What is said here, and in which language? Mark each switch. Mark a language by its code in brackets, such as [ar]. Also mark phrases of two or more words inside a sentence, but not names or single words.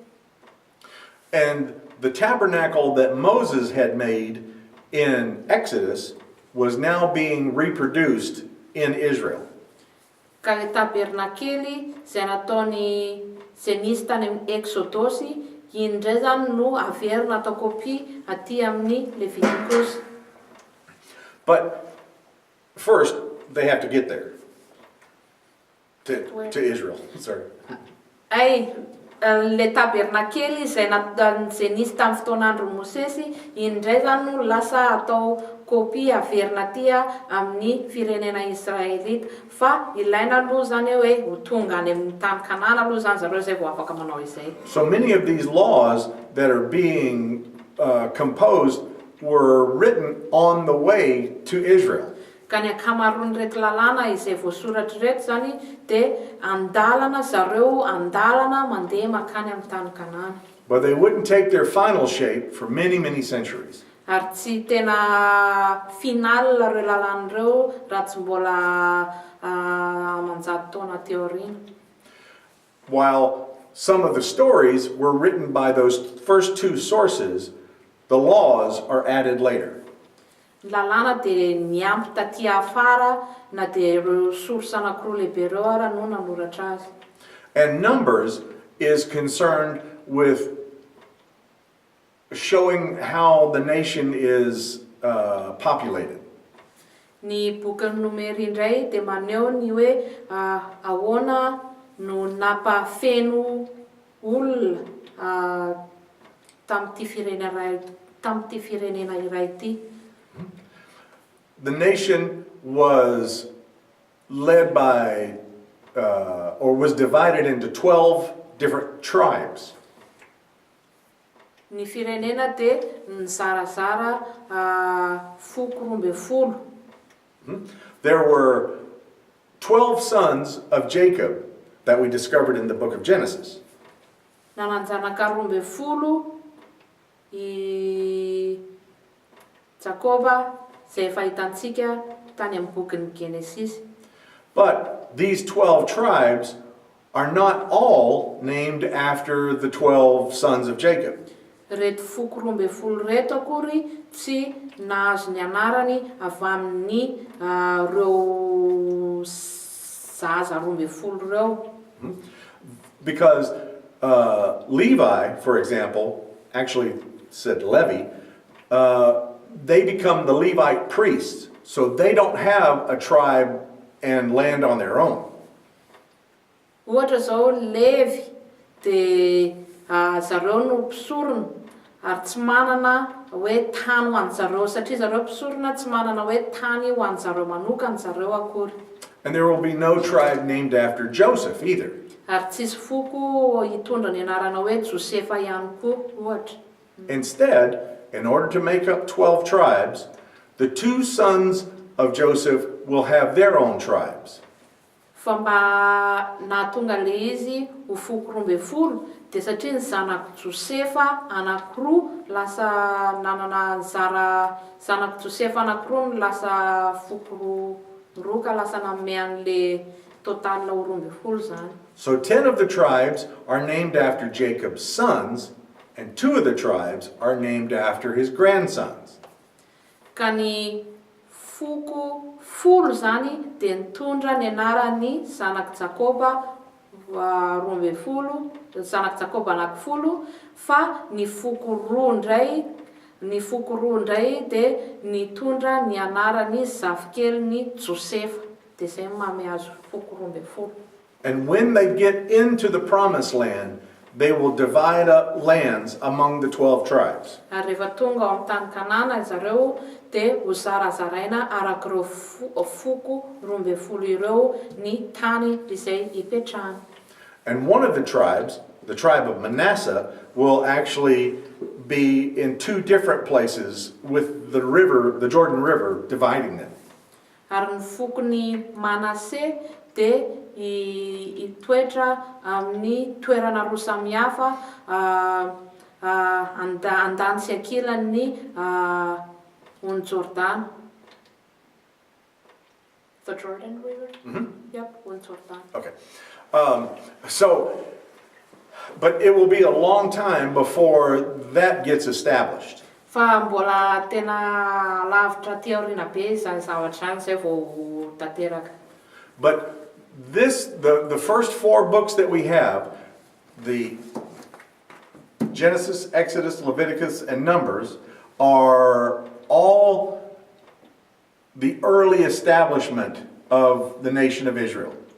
[en] And the tabernacle that Moses had made in Exodus was now being reproduced in Israel. [mg] Ka le tabernakely izay nataony izay nisy tany amin'ny Exodosy, iny indray zany no averina atao kopia aty amin'ny Levitikosy. [en] But first, they have to get there to Israel. Sorry. [mg] Le tabernakely izay nisy tamin'ny fotoan'andron'i Mosesy, iny indray zany no lasa atao kopia averina aty amin'ny firenena Israelita. Fa ilaina aloha zany hoe ho tonga any amin'ny tany Kanana aloha zany zareo zay vao afaka manao izay. [en] So many of these laws that are being composed were written on the way to Israel. [mg] Ka ny akamaroany reto lalàna izay voasoratra reto zany dia andalana zareo andalana mandeha makany amin'ny tany Kanana. [en] But they wouldn't take their final shape for many, many centuries. [mg] Ary tsy tena final reo lalànareo raha tsy mbola amanjato taona teo aoriana. [en] While some of the stories were written by those first two sources, the laws are added later. [mg] Lalàna dia miampy taty afara na dia ireo source anankiroa lehibe reo ara no nanoratra azy. [en] And Numbers is concerned with showing how the nation is populated. [mg] Ny bokin'ny Nomery indray dia maneho ny hoe ahoana no nampafeno olona tamin'ity firenena iray ity. [en] The nation was led by, or was divided into 12 different tribes. [mg] Ny firenena dia nizarazara foko roa ambin'ny folo. [en] There were 12 sons of Jacob that we discovered in the book of Genesis. [mg] Nananjanaka 12 I Jakoba zay fahitantsika tany amin'ny bokin'ny Genesis. [en] But these 12 tribes are not all named after the 12 sons of Jacob. [mg] Reto foko 12 reto akory tsy nahazo ny anarany avy amin'ny reo zaza 12 reo. [en] Because Levi, for example, actually said Levi, they become the Levite priests, so they don't have a tribe and land on their own. [mg] Ohatra zao Levi de zareo no mpisorona ary tsy manana hoe tany ho an'ny zareo satria zareo mpisorona tsy manana hoe tany ho an'ny zareo manokana zareo akory. [en] And there will be no tribe named after Joseph either. [mg] Ary tsisy foko hitondra ny anarana hoe Josefa ihany koa ohatra. [en] Instead, in order to make up 12 tribes, the 2 sons of Joseph will have their own tribes. [mg] Fa mba nahatonga le izy ho foko 12 de satria ny zanako Josefa anankiroa lasa nanana zanako Josefa anankiroa no lasa foko roa ka lasa nanome an'le total ho 12 zany. [en] So 10 of the tribes are named after Jacob's sons, and 2 of the tribes are named after his grandsons. [mg] Ka ny foko 10 zany de nitondra ny anarany zanako Jakoba 12, zanako Jakoba anankifolo, fa ny foko roa ndray de nitondra ny anarany zafikeliny Josefa, de zay mamy azo foko 12. [en] And when they get into the promised land, they will divide up lands among the 12 tribes. [mg] Ary rehefa tonga ao amin'ny tany Kanana zareo de ho zarazaraina arak'ireo foko 12 ireo ny tany izay ipetrahany. [en] And one of the tribes, the tribe of Manasseh, will actually be in 2 different places with the river, the Jordan River, dividing them. [mg] Ary ny fokon'ny Manasse de itoetra amin'ny toerana roa samihafa andany sy ankilan'ny ony Jordan. [en] The Jordan River? Yep, ony Jordan. Okay. But it will be a long time before that gets established. [mg] Fa mbola tena lavitra ty aoriana be zany zavatra zany zay vao tanteraka. [en] But the first 4 books that we have, the Genesis, Exodus, Leviticus, and Numbers, are all the early establishment of the nation of Israel.